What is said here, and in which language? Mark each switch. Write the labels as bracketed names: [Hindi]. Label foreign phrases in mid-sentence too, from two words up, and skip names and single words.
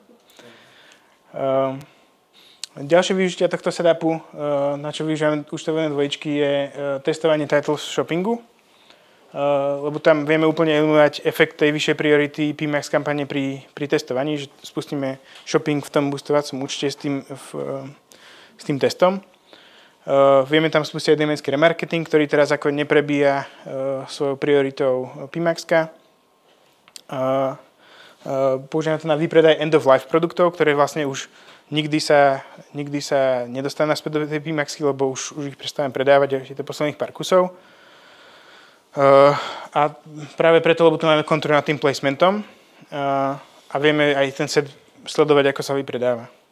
[Slovak] Ďalšie využitia tohto setupu, na čo využívame účtované dvojičky, je testovanie [English] titles shoppingu, [Slovak] lebo tam vieme úplne eliminovať efekt tej vyššej priority PMAX kampane pri testovaní, že spustíme shopping v tom boostovacom účte s tým testom. Vieme tam spustiť dynamický remarketing, ktorý teraz ako neprebíja svojou prioritou PMAX-ka. Používame to na výpredaj [English] end-of-life [Slovak] produktov, ktoré vlastne už nikdy sa nedostanú naspäť do tej PMAX-ky, lebo už ich prestávame predávať, je to posledných pár kusov. A práve preto, lebo tu máme kontrolu nad tým placementom a vieme aj ten set sledovať, ako sa vypredáva.